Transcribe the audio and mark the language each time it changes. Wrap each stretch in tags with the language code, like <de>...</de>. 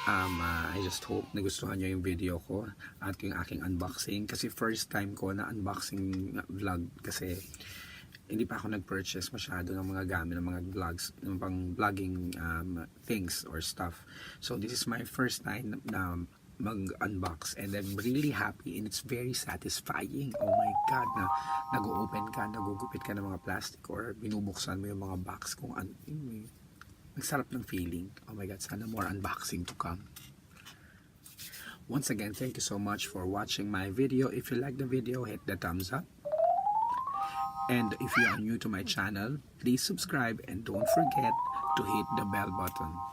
<en>I just hope</en> <tl>nagustuhan nyo yung video ko at yung aking unboxing. Kasi first time ko na unboxing vlog. Kasi hindi pa ako nag-purchase masyado ng mga gamit, ng mga vlogs, ng pang vlogging</tl> <en>things or stuff. So this is my first time na mag-unbox and I'm really happy and it's very satisfying. Oh my God,</en> <tl>na nag-open ka, nagugupit ka ng mga plastic or binubuksan mo yung mga box kung ano. Nagsarap ng feeling.</tl> <en>Oh my God, sana more unboxing to come. Once again, thank you so much for watching my video. If you like the video, hit the thumbs up. And if you are new to my channel, please subscribe and don't forget to hit the bell button.</en>